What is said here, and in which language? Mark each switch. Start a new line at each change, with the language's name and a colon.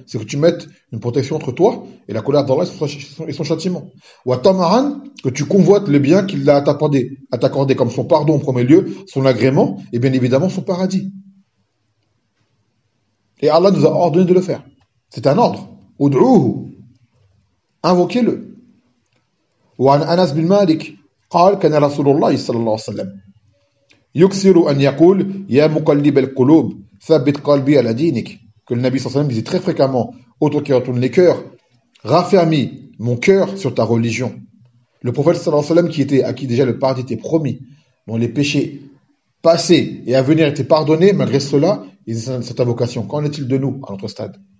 French: C'est que tu mettes une protection entre toi et la colère d'Allah et son châtiment. Ou à tamaran, que tu convoites le bien qu'il a à t'accorder comme son pardon en premier lieu, son agrément, et bien évidemment son paradis. Et Allah nous a ordonné de le faire. C'est un ordre. Ud'uhu. Invoquez-le. Ou an
Arabic: Anas bin Malik, قال كان رسول الله صلى الله عليه وسلم يكثر أن يقول يا مقلب القلوب ثبت قلبي على دينك.
French: Que le Nabi sallam disait très fréquemment, ô toi qui retournes les cœurs, raffermis mon cœur sur ta religion. Le prophète sallallahu alayhi wa sallam, à qui déjà le paradis était promis, dont les péchés passés et à venir étaient pardonnés, malgré cela, ils ont cette invocation. Qu'en est-il de nous à notre stade?